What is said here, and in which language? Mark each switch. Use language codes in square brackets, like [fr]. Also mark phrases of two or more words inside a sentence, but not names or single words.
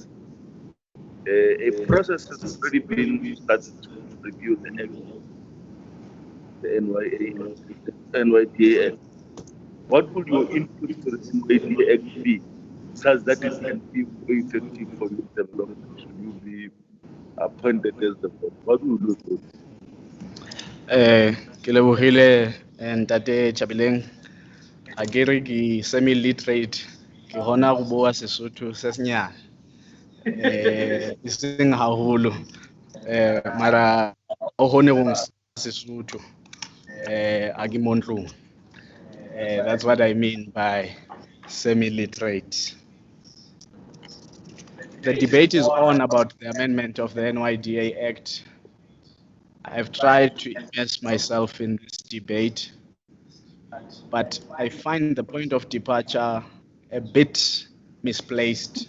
[en] A process has already been started to review the Act, the NYDA Act. What will your input to the NYDA Act be, such that it can be more effective for your development? Should you be appointed as the board? What will you do? [st] Ke lebogile ntate Chabileng, a ke re ke semi-literate, ke hona go bua Sesotho se senyane. E seng haholo. Mara o hone go Sesotho. A ke mo ntlong. [en] That's what I mean by semi-literate. the debate is on about the amendment of the NYDA Act. I've tried to immerse myself in this debate, but I find the point of departure a bit misplaced.